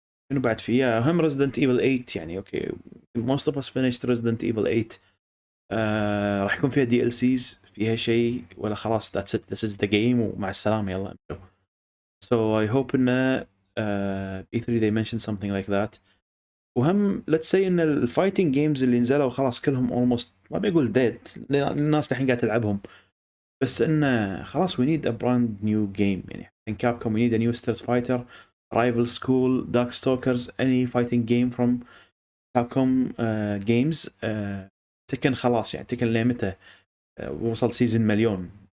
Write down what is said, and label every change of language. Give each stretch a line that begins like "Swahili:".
Arabic: شنو بعد فيها؟ هم Resident Evil 8 يعني اوكي.
English: Most of us finished Resident Evil 8.
Arabic: راح يكون فيها DLCs فيها شيء ولا خلاص
English: that's it, this is the game
Arabic: ومع السلامة يلا امشوا.
English: So I hope إن E3 they mention something like that. وهم let's say
Arabic: إن الفايتنج جيمز اللي نزلوا خلاص كلهم
English: almost
Arabic: ما بيقول
English: dead
Arabic: الناس الحين قاعدة تلعبهم بس إنه خلاص
English: we need a brand new game يعني in Capcom we need a new Street Fighter, Rival School, Darkstalkers, any fighting game from Capcom games.
Arabic: تكن خلاص يعني تكن لمتى وصل سيزن مليون.